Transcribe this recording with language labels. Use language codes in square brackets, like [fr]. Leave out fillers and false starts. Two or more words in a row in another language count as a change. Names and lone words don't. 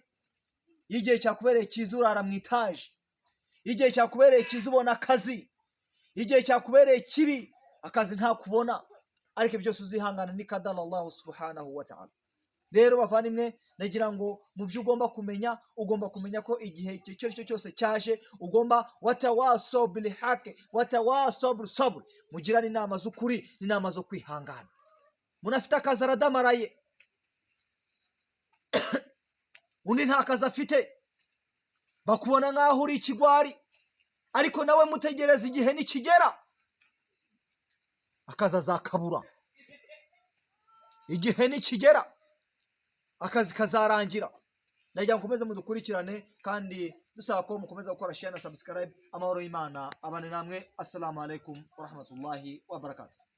[rw] Igihe cyakubereye cyiza urara mu itaje, igihe cyakubereye cyiza ubona akazi, igihe cyakubereye kibi akazi nta kubona. Ariko byose uzihangana ni kadala [ar] الله سبحانه وتعالى. [rw] Rero bavandimwe, nagira ngo mu byo ugomba kumenya ko igihe icyo cyose cyaje ugomba [ar] وتواصوا بالحق وتواصوا بالصبر, [rw] mugirana inama z'ukuri n'inama zo kwihangana. Munafite akazi aradamaraye, undi nta kazi afite, bakubona nkaho uri ikigwari, ariko nawe mutegereza igihe nikigera akazi azakabura. Igihe nikigera akazi kazarangira. Nagira ngo mukomeze mudukurikirane kandi dusaba ko mukomeza gukora share na subscribe. Amahoro y'Imana abane namwe. [ar] السلام عليكم ورحمة الله وبركاته.